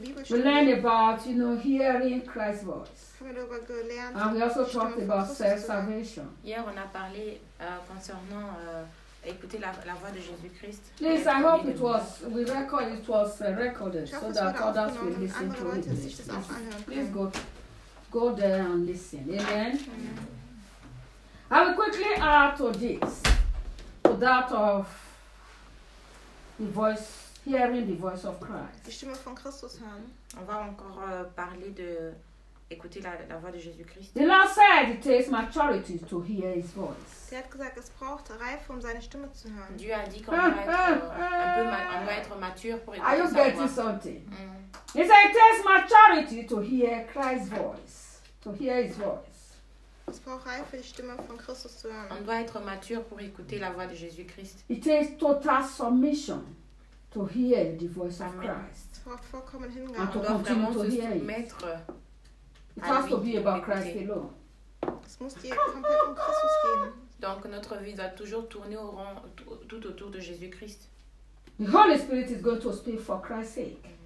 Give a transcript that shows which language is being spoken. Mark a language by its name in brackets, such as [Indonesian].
[English] We learned about, you know, hearing Christ's voice. And we also talked about self-salvation. [French] Hier, on a parlé concernant écouter la voix de Jésus-Christ. [English] Please, I hope it was recorded so that others will listen to it. Please go there and listen. Amen. I will quickly add to this, to that of the voice, hearing the voice of Christ. Les chemins font Christus hein. [French] On va encore parler de écouter la voix de Jésus-Christ. [English] The Lord said it takes maturity to hear his voice. [French] Il a [German] gesagt, es braucht Reife, um seine Stimme zu hören. [French] Dieu a dit qu'on doit être mature pour écouter sa voix. [English] Are you getting something? Mm. He said it takes maturity to hear Christ's voice, to hear his voice. [German] Es braucht Reife, die Stimme von Christus zu hören. [French] On doit être mature pour écouter la voix de Jésus-Christ. [English] It takes total submission to hear the voice of Christ. [German] Es braucht vollkommen Hingabe. [English] To continue to hear it. It has to be about Christ alone. [German] Es muss dir komplett um Christus gehen. [French] Donc notre vie doit toujours tourner au rond, tout autour de Jésus-Christ. [English] The Holy Spirit is going to speak for Christ's sake.